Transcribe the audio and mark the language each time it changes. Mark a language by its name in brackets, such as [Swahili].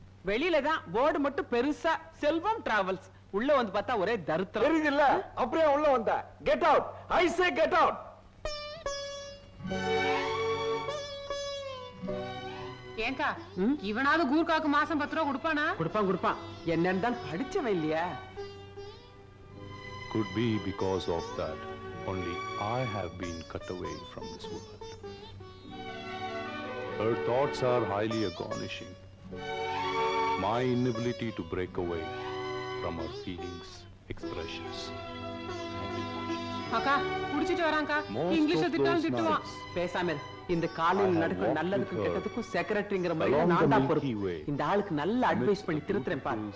[Tamil] வெளியில தான் போர்டு மட்டும் பெருசா செல்வம் டிராவல்ஸ். உள்ள வந்து பார்த்தா ஒரே தரித்திரம். தெரியுது இல்ல? அப்படியே உள்ள வந்த. [English] Get out. I say get out. [Tamil] ஏங்கா இவனாவது கூர்க்காக்கு மாசம் 10 ரூபாய் கொடுப்பானா? கொடுப்பான். என்னன்னு தான் படிச்சவன் இல்லையா? [English] Could be because of that only I have been cut away from this world. Her thoughts are highly astonishing. My inability to break away from her feelings, expressions, and emotions. [Tamil] அக்கா புடிச்சிட்டு வராங்கா. இங்கிலீஷ்ல திட்டாலும் திட்டுவான். பேசாம இரு. இந்த காலையில் நடக்கிற நல்லதுக்கும் கெட்டதுக்கும் செக்ரட்டரிங்கிற முறையில நான் தான் பொறுப்பு. இந்த ஆளுக்கு நல்ல அட்வைஸ் பண்ணி திருத்துறேன் பாரு.